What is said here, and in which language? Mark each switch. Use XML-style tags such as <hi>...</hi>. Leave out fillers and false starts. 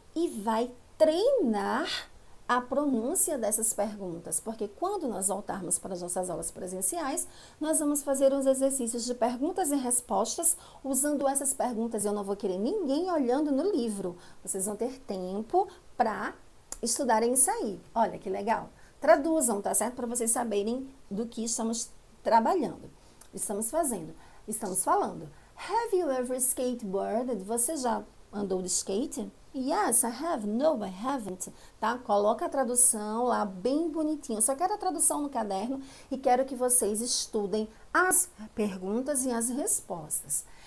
<pt>E vai treinar a pronúncia dessas perguntas, porque quando nós voltarmos para as nossas aulas presenciais, nós vamos fazer uns exercícios de perguntas e respostas. Usando essas perguntas, eu não vou querer ninguém olhando no livro. Vocês vão ter tempo para estudarem isso aí. Olha que legal. Traduzam, tá certo? Para vocês saberem do que estamos trabalhando. Estamos falando.</pt> <en>Have you ever skateboarded?</en> <pt>Você já andou de skate?</pt> <en>Yes, I have. No, I haven't.</en> <pt>Tá? Coloca a tradução lá bem bonitinho. Eu só quero a tradução no caderno e quero que vocês estudem as perguntas e as respostas.</pt>